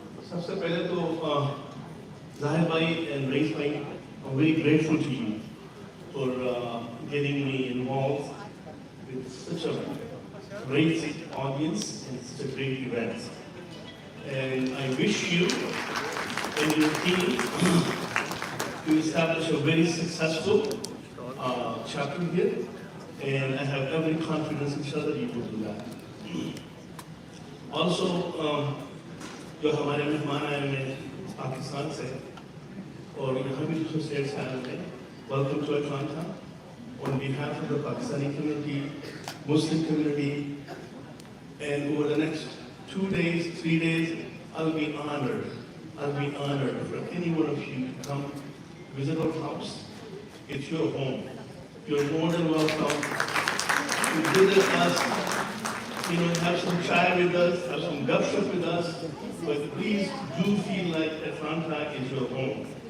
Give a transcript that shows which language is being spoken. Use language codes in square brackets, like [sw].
[hi] सबसे पहले तो [en] Zahir bhai and Reis bhai, I'm very grateful to you for getting me involved with such a great audience and such a great event. And I wish you and your team to establish a very successful chapter here, and I have every confidence inshallah you will do that. [hi] Also, जो हमारे मेहमान आए हैं पाकिस्तान से और यहाँ भी जो स्टेट्स आए हैं, [en] welcome to Atlanta. On behalf of the Pakistani community, Muslim community, And over the next 2 days, 3 days, I'll be honored for any one of you to come visit our house. It's your home. You're more than welcome to visit us, have some chai with us, have some gupshup with us, but please do feel like Atlanta is your home.